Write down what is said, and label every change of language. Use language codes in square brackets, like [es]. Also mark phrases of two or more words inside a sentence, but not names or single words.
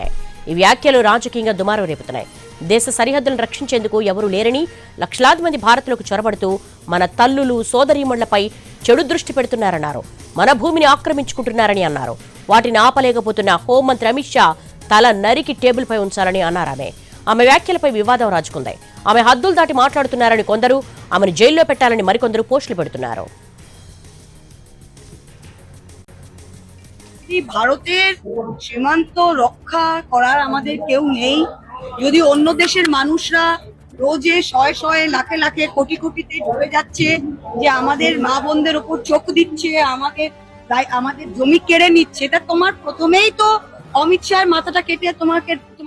[te] ఈ వ్యాఖ్యలు రాజకీయంగా దుమారం రేపుతున్నాయి. దేశ సరిహద్దులను రక్షించేందుకు ఎవరూ లేరని, లక్షలాది మంది భారత్లోకి చొరబడుతూ మన తల్లులు సోదరీమణులపై చెడు దృష్టి పెడుతున్నారన్నారు. మన భూమిని ఆక్రమించుకుంటున్నారని అన్నారు. వాటిని ఆపలేకపోతున్న హోంమంత్రి అమిత్ షా తల నరికి టేబుల్పై ఉంచాలని అన్నారామె. ఆమె వ్యాఖ్యలపై వివాదం రాజుకుంది. ఆమె హద్దులు దాటి మాట్లాడుతున్నారని కొందరు, ఆమెను జైల్లో పెట్టాలని మరికొందరు పోస్టులు పెడుతున్నారు. [bn] ভারতের সীমান্ত রক্ষা করার আমাদের কেউ নেই। যদি অন্য দেশের মানুষরা রোজে শয়ে শয়ে লাখে লাখে কোটি কোটিতে ডুবে যাচ্ছে, যে আমাদের মা বোনদের উপর চোখ দিচ্ছে, আমাদের জমি কেড়ে নিচ্ছে, তা তোমার প্রথমেই তো অমিত শাহের মাথাটা কেটে তোমাকে